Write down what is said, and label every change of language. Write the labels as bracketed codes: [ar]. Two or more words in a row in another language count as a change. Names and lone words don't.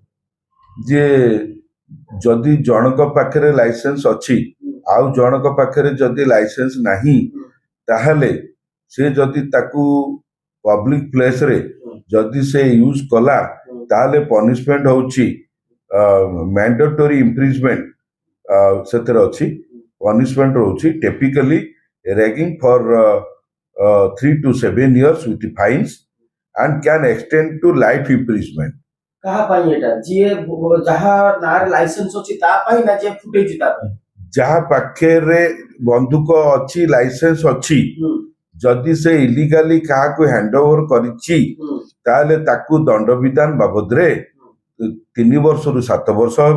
[or] ଯେ ଯଦି ଜଣଙ୍କ ପାଖରେ ଲାଇସେନ୍ସ ଅଛି ଆଉ ଜଣଙ୍କ ପାଖରେ ଯଦି ଲାଇସେନ୍ସ ନାହିଁ, ତାହେଲେ ସେ ଯଦି ତାକୁ [en] public placeରେ [or] ଯଦି ସେ ୟୁଜ କଲା, ତାହେଲେ ପନିଶମେଣ୍ଟ ହଉଛି [en] mandatory imprisonment, [or] ସେଥିରେ ଅଛି ପନିଶମେଣ୍ଟ ରହୁଛି [en] typically ranging for 3 to 7 years with fines and can extend to life imprisonment। [or] କାହା ପାଇଁ ଏଟା? ଯିଏ ଯାହା ନାଁରେ ଲାଇସେନ୍ସ ଅଛି ତା ପାଇଁ ନା ଯିଏ ଫୁଟେଇଛି ତା ପାଇଁ? ଯାହା ପାଖରେ ବନ୍ଧୁକ ଅଛି, ଲାଇସେନ୍ସ ଅଛି, ଯଦି ସେ ଇଲିଗାଲି କାହାକୁ [en] hand over [or] କରିଛି, ତାହେଲେ ତାକୁ ଦଣ୍ଡବିଧାନ ବାବଦରେ 3 ବର୍ଷରୁ 7 ବର୍ଷ ହେବ।